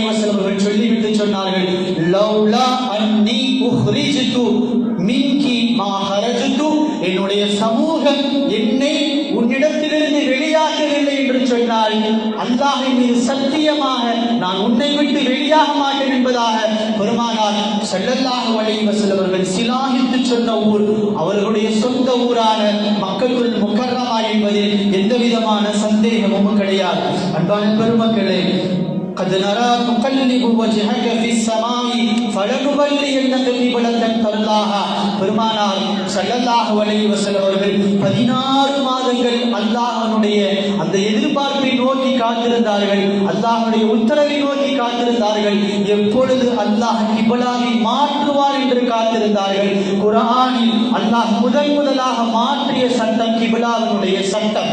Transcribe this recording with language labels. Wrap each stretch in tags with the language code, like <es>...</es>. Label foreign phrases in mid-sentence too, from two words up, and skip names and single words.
<ta>வஸல்லம் அவர்கள் சொல்லிவிட்டு சொன்னார்கள்,</ta> <ar>لولا أني أخرجت منك ما خرجت,</ar> <ta>என்னுடைய சமூகம் என்னை உன்னிடத்திலிருந்து வெளியாகவில்லை என்று சொன்னால் அல்லாஹ்வின் மீது சத்தியமாக நான் உன்னை விட்டு வெளியாக மாட்டேன் என்பதாக பெருமானார்</ta> <ar>صلى الله عليه وسلم</ar> <ta>அவர்கள் சிலாகித்து சொன்ன ஊர் அவர்களுடைய சொந்த ஊரான மக்கத்துல் முக்கர்ரமா என்பதில் எந்த விதமான சந்தேகமும் கிடையாது. அன்பான பெருமக்களே,</ta> <ar>قد نرى تقلب وجهك في السماء فلنولينك قبلة ترضاها.</ar> <ta>பெருமானார்</ta> <ar>صلى الله عليه وسلم</ar> <ta>அவர்கள் 16 மாதங்கள் அல்லாஹ்வுடைய அந்த எதிர்பார்ப்பை நோக்கி காத்திருந்தார்கள், அல்லாஹ்வுடைய உத்தரவை நோக்கி காத்திருந்தார்கள். எப்பொழுது அல்லாஹ் கிப்லாவை மாற்றுவார் என்று காத்திருந்தார்கள். குர்ஆனில் அல்லாஹ் முதலாக மாற்றிய சட்டம் கிப்லாவினுடைய சட்டம்.</ta>